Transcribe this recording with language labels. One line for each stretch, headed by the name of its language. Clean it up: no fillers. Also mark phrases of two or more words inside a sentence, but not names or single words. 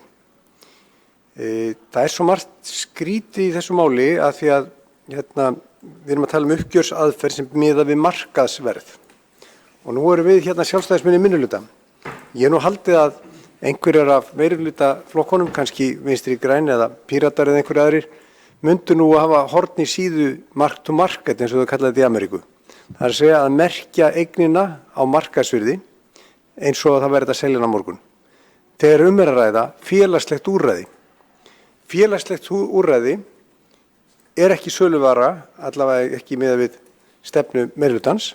Icelandic: Það er svo margt skrítið í þessu máli að því að við erum að tala uppgjörsaðferð sem miðar við markaðsverð. Og nú erum við sjálfstæðismenn í minnihluta. Ég hef nú haldið að einhverjar af meirihlutaflokkunum, kannski Vinstri græn eða Píratar eða einhverju aðrir, myndu nú að hafa horn í síðu
English: mark to market
Icelandic: eins og þau kallaði þetta í Ameríku. Það er að segja að merkja eignina á markaðsvirði eins og það verður að selja hana á morgun. Þegar er að ræða félagslegt úrræði. Félagslegt úrræði er ekki söluvara, allavega ekki miðað við stefnu meirihlutans.